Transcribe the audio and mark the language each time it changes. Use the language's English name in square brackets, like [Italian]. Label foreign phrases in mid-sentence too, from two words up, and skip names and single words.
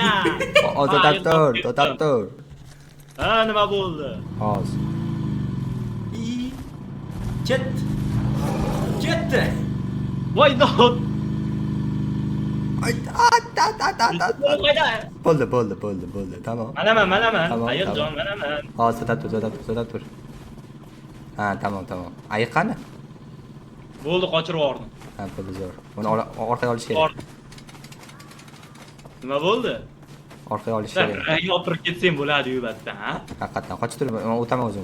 [Uzbek] To'xtab tur. Ha, nima bo'ldi? Hozir. Ketdi. Voydop. Ay, bo'ldi. Tamam. Manaman. Tamam, Ayiqjon, tamam. manaman. Hozir to'xtab tur. Ha, tamam. Ayiq qani? Bo'ldi, qochirib yubordim. Ha, bo'ldi zo'r. Uni orqaga olish kerak. Nima bo'ldi? Orqaga olish Sen kerak. yopirib ketsang bo'ladi-yu batda, ha? Haqiqatan qochib tur. Men o'taman o'zim.